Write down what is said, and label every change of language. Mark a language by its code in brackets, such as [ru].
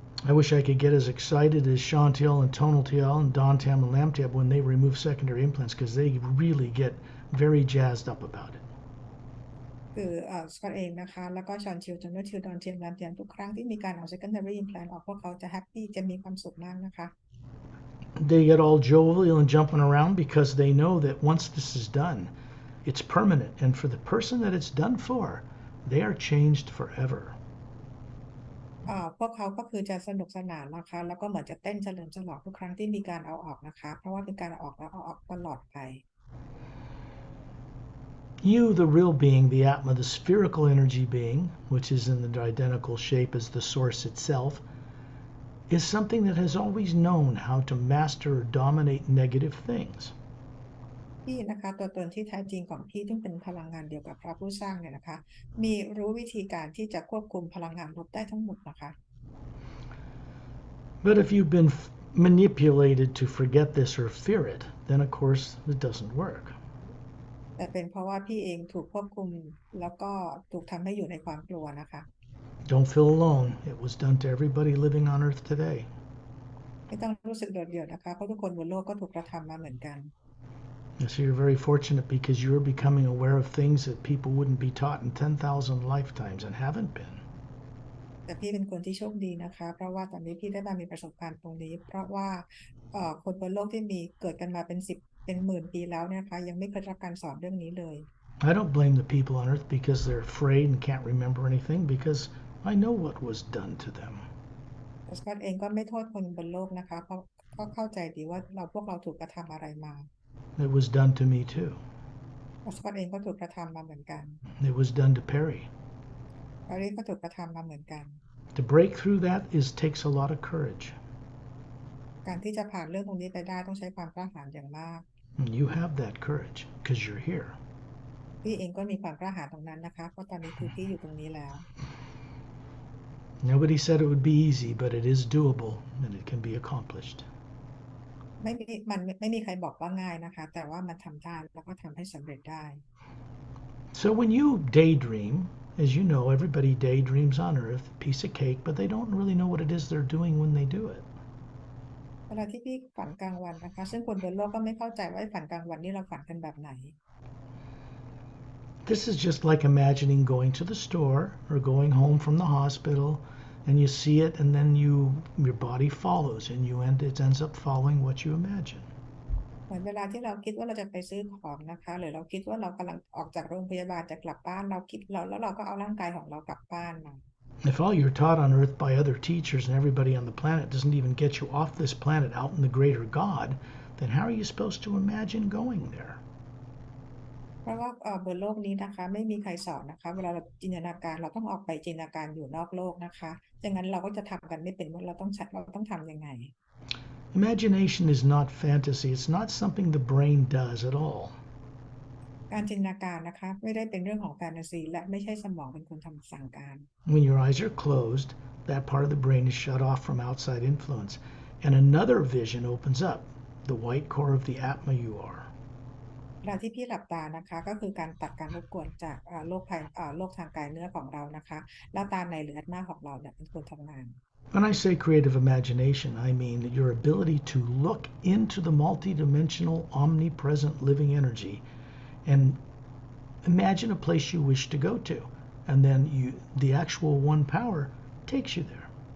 [en] I wish I could get as excited as Shantiel and Tonaltiel and Dantam and Lamtab when they remove secondary implants because they really get very jazzed up about it. [th] คือสกอตเองนะคะแล้วก็ชอนชิลจนว่าชิลดอนเทียมรามเทียมทุกครั้งที่มีการเอา secondary implant ออกพวกเขาจะแฮปปี้จะมีความสุขมากนะคะ [en] they get all jovial and jumping around because they know that once this is done, it's permanent. And for the person that it's done for, they are changed forever. [th] พวกเขาก็คือจะสนุกสนานนะคะแล้วก็เหมือนจะเต้นเฉลิมฉลองทุกครั้งที่มีการเอาออกนะคะเพราะว่าเป็นการเอาออกแล้วเอาออกตลอดไป [en] You, the real being, the Atma, the spherical energy being, which is in the identical shape as the source itself, is something that has always known how to master or dominate negative things. [th] พี่นะคะตัวตนที่แท้จริงของพี่ซึ่งเป็นพลังงานเดียวกับพระผู้สร้างเนี่ยนะคะมีรู้วิธีการที่จะควบคุมพลังงานลบได้ทั้งหมดนะคะ [en] But if you've been manipulated to forget this or fear it, then of course it doesn't work. [th] แต่เป็นเพราะว่าพี่เองถูกควบคุมแล้วก็ถูกทำให้อยู่ในความกลัวนะคะ [en] Don't feel alone. It was done to everybody living on earth today. [th] ไม่ต้องรู้สึกโดดเดี่ยวนะคะเพราะทุกคนบนโลกก็ถูกกระทำมาเหมือนกัน [en] So you're very fortunate because you're becoming aware of things that people wouldn't be taught in 10,000 lifetimes and haven't been. [th] แต่พี่เป็นคนที่โชคดีนะคะเพราะว่าตอนนี้พี่ได้มามีประสบการณ์ตรงนี้เพราะว่าคนบนโลกที่มีเกิดกันมาเป็น10เป็นหมื่นปีแล้วเนี่ยนะคะยังไม่เคยรับการสอนเรื่องนี้เลย [en] I don't blame the people on earth because they're afraid and can't remember anything because I know what was done to them. [th] แต่สกอตเองก็ไม่โทษคนบนโลกนะคะเพราะก็เข้าใจดีว่าพวกเราถูกกระทำอะไรมา [en] It was done to me too. [th] สกอตเองก็ถูกกระทำมาเหมือนกัน [en] It was done to Perry. [th] แพรรี่ก็ถูกกระทำมาเหมือนกัน [en] To break through that takes a lot of courage. [th] การที่จะผ่านเรื่องตรงนี้ไปได้ต้องใช้ความกล้าหาญอย่างมาก [en] And you have that courage because you're here. [th] พี่เองก็มีความกล้าหาญตรงนั้นนะคะเพราะตอนนี้คือพี่อยู่ตรงนี้แล้ว [en] Nobody said it would be easy, but it is doable and it can be accomplished. [th] ไม่มีใครบอกว่าง่ายนะคะแต่ว่ามันทำได้แล้วก็ทำให้สำเร็จได้ [en] So when you daydream, as you know, everybody daydreams on earth, piece of cake, but they don't really know what it is they're doing when they do it. [th] เวลาที่พี่ฝันกลางวันนะคะซึ่งคนบนโลกก็ไม่เข้าใจว่าฝันกลางวันนี่เราฝันกันแบบไหน [en] This is just like imagining going to the store or going home from the hospital and you see it and then your body follows and it ends up following what you imagine. [th] เหมือนเวลาที่เราคิดว่าเราจะไปซื้อของนะคะหรือเราคิดว่าเรากำลังออกจากโรงพยาบาลจะกลับบ้านแล้วเราก็เอาร่างกายของเรากลับบ้านมา [en] If all you're taught on earth by other teachers and everybody on the planet doesn't even get you off this planet out in the greater God, then how are you supposed to imagine going there? [th] เพราะว่าบนโลกนี้นะคะไม่มีใครสอนนะคะเวลาเราจินตนาการเราต้องออกไปจินตนาการอยู่นอกโลกนะคะดังนั้นเราก็จะทำกันไม่เป็นว่าเราต้องทำยังไง [en] Imagination is not fantasy. It's not something the brain does at all. [th] การจินตนาการนะคะไม่ได้เป็นเรื่องของแฟนตาซีและไม่ใช่สมองเป็นคนทำสั่งการ [en] When your eyes are closed, that part of the brain is shut off from outside influence, and another vision opens up, the white core of the Atma you are. [th] เวลาที่พี่หลับตานะคะก็คือการตัดการรบกวนจากโลกทางกายเนื้อของเรานะคะแล้วตาในหรืออัตมาของเราเนี่ยเป็นคนทำงาน [en] When I say creative imagination, I mean your ability to look into the multidimensional, omnipresent living energy and imagine a place you wish to go to, and then the actual one power takes you there.